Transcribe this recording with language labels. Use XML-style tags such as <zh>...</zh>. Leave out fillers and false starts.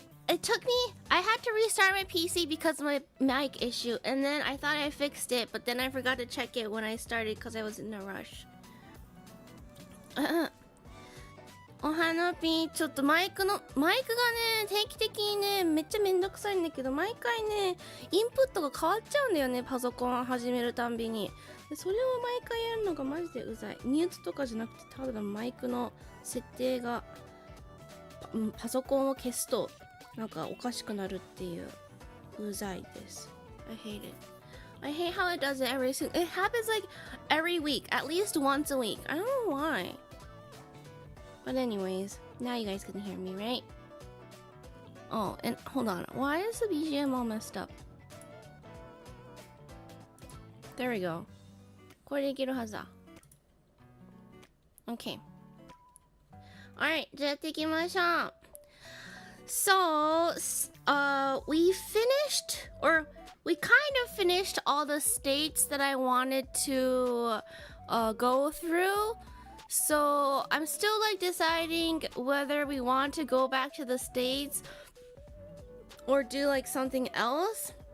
<en>It took me, I had to restart my PC because of my mic issue, and then I thought I fixed it, but then I forgot to check it when I started because I was in a rush.</en> <ja>お花ピー、ちょっとマイクがね、定期的にね、めっちゃめんどくさいんだけど、毎回ね、インプットが変わっちゃうんだよね、パソコン始めるたんびに。でそれを毎回やるのがマジでうざい。ミュートとかじゃなくて、ただマイクの設定が、パソコンを消すと、なんかおかしくなるっていう、うざいです。</ja> <en>I hate it. I hate how it does it every single... It happens like every week, at least once a week. I don't know why. But anyways, now you guys can hear me, right? Oh, and hold on. Why is the BGM all messed up? There we go.</en> <ja>これでいけるはずだ。</ja> <en>Okay.</en> <ja>Alright, じゃあやっていきましょう。</ja> <en>So, we finished, or we kind of finished all the states that I wanted to go through. So I'm still like deciding whether we want to go back to the States or do like something else.</en>